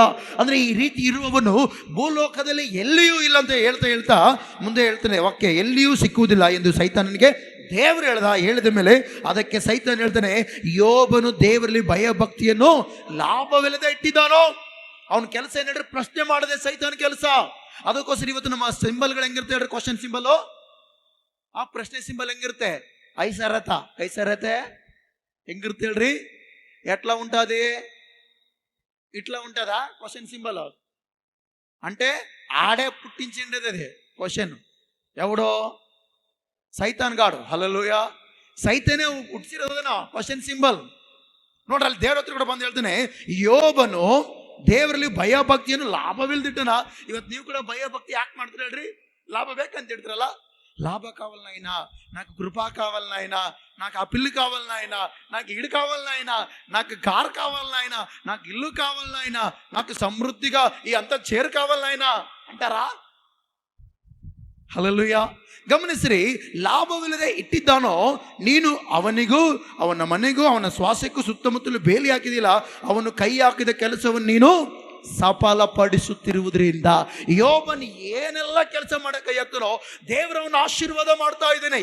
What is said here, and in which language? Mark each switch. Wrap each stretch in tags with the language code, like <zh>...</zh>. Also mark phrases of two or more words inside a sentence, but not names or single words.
<kn>ಅಂದ್ರೆ ಈ ರೀತಿ ಇರುವವನು ಭೂಲೋಕದಲ್ಲಿ ಎಲ್ಲಿಯೂ ಇಲ್ಲ ಅಂತ ಹೇಳ್ತಾ ಮುಂದೆ ಹೇಳ್ತಾನೆ ವಾಕ್ಯ, ಎಲ್ಲಿಯೂ ಸಿಕ್ಕುವುದಿಲ್ಲ ಎಂದು ಸೈತಾನನಿಗೆ ದೇವರು ಹೇಳಿದ ಮೇಲೆ ಅದಕ್ಕೆ ಸೈತಾನ್ ಹೇಳ್ತಾನೆ, ಯೋಬನು ದೇವರಲ್ಲಿ ಭಯಭಕ್ತಿಯನ್ನು ಲಾಭವಿಲ್ಲದೆ ಇಟ್ಟಿದ್ದಾನೋ. ಅವನ ಕೆಲಸ ಏನು ಹೇಳ್ರಿ? ಪ್ರಶ್ನೆ ಮಾಡದೆ ಸೈತಾನ್ ಕೆಲಸ. ಅದಕ್ಕೋಸ್ಕರ ಇವತ್ತು ನಮ್ಮ ಸಿಂಬಲ್ಗಳು ಹೆಂಗಿರುತ್ತೆ ಹೇಳ್ರಿ?</kn> <en>question symbol,</en> <kn>ಆ ಪ್ರಶ್ನೆ ಸಿಂಬಲ್ ಹೆಂಗಿರುತ್ತೆ? ಕೈಸರತೆ ಹೆಂಗಿರುತ್ತೆ ಹೇಳ್ರಿ?</kn> <te>ఎట్లా ఉంటుంది? ఇట్లా ఉంటుందా</te> <en>question symbol</en> <te>అంటే ఆడే పుట్టించిండేది అది క్వశ్చన్. ఎవడో?</te> <kn>ಸೈತಾನ್ ಗಾಡು. ಹಲ್ಲೆಲೂಯಾ. ಸೈತಾನೇ ಹುಟ್ಟಿಸಿರೋದನ್ನ</kn> <en>question symbol.</en> <kn>ನೋಡ್ರಿ, ಅಲ್ಲಿ ದೇವ್ರ ಹತ್ರ ಕೂಡ ಬಂದು ಹೇಳ್ತಾನೆ, ಯೋಬನು ದೇವರಲ್ಲಿ ಭಯಭಕ್ತಿಯನ್ನು ಲಾಭವಿಲ್ದಿಟ್ಟನ. ಇವತ್ತು ನೀವು ಕೂಡ ಭಯಭಕ್ತಿ ಯಾಕೆ ಮಾಡ್ತೀರ ಹೇಳ್ರಿ? ಲಾಭ ಬೇಕಂತ ಹೇಳ್ತೀರಲ್ಲ.</kn> <te>లాభ కావాలి నాయనా, నాకు కృప కావాలి నాయనా, నాకు ఆ పిల్లు కావాలి నాయనా, నాకు ఇడు కావాలి నాయనా, నాకు కారు కావాలి నాయనా, నాకు ఇల్లు కావాలి నాయనా, నాకు సమృద్ధిగా ఈ అంతా చేరు కావాలి నాయనా అంటారా?</te> <kn>ಹಲ್ಲೆಲೂಯಾ. ಗಮನಿಸ್ರಿ, ಲಾಭವಿಲ್ಲದೆ ಇಟ್ಟಿದ್ದಾನೋ ನೀನು ಅವನಿಗೂ ಅವನ ಮನೆಗೂ ಅವನ ಶ್ವಾಸಕ್ಕೂ ಸುತ್ತಮುತ್ತಲು ಬೇಲಿ ಹಾಕಿದಿಲ್ಲ. ಅವನು ಕೈ ಹಾಕಿದ ಕೆಲಸವನ್ನು ನೀನು ಸಫಲಪಡಿಸುತ್ತಿರುವುದರಿಂದ ಯೋಬನ್ ಏನೆಲ್ಲ ಕೆಲಸ ಮಾಡೋ ಕೈ ಹಾಕ್ತಾನೋ ದೇವರವನ್ನ ಆಶೀರ್ವಾದ ಮಾಡ್ತಾ ಇದ್ದೇನೆ.</kn>